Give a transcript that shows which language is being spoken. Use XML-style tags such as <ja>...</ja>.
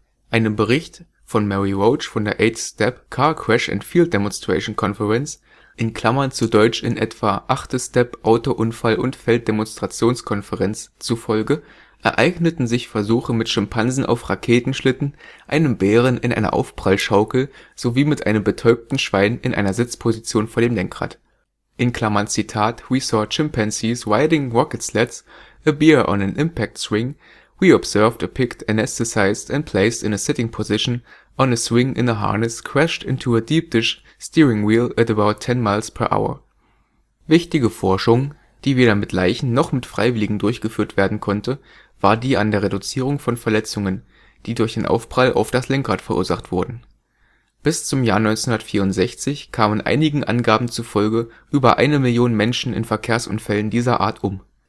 <de>Einem Bericht von Mary Roach von der 8th Step Car Crash and Field Demonstration Conference, in Klammern zu Deutsch in etwa 8. Step Autounfall- und Felddemonstrationskonferenz zufolge, ereigneten sich Versuche mit Schimpansen auf Raketenschlitten, einem Bären in einer Aufprallschaukel sowie mit einem betäubten Schwein in einer Sitzposition vor dem Lenkrad. In Klammern Zitat,</de> <en>we saw chimpanzees riding rocket sleds, a bear on an impact swing, we observed a pig anesthetized and placed in a sitting position, on a swing in a harness crashed into a deep dish steering wheel at about 10 miles per hour.</en> <de>Wichtige Forschung, die weder mit Leichen noch mit Freiwilligen durchgeführt werden konnte, war die an der Reduzierung von Verletzungen, die durch den Aufprall auf das Lenkrad verursacht wurden. Bis zum Jahr 1964 kamen einigen Angaben zufolge über 1 Million Menschen in Verkehrsunfällen dieser Art um.</de>